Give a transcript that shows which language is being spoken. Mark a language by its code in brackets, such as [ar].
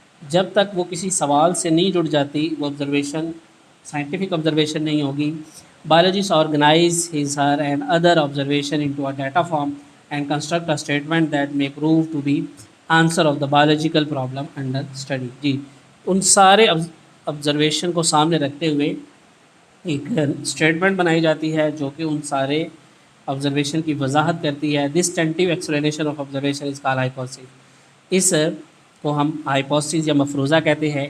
[ur] جب تک وہ کسی سوال سے نہیں جڑ جاتی وہ observation scientific observation نہیں ہوگی. [en] Biologists organize his, her and other observation into a data form and construct a statement that may prove to be answer of the biological problem under study. [ur] جی ان سارے آبزرویشن کو سامنے رکھتے ہوئے ایک statement بنائی جاتی ہے جو کہ ان سارے آبزرویشن کی وضاحت کرتی ہے. [en] This tentative explanation of observation is call hypothesis. [ur] اس کو ہم ہائپوتھیسس یا مفروضہ کہتے ہیں.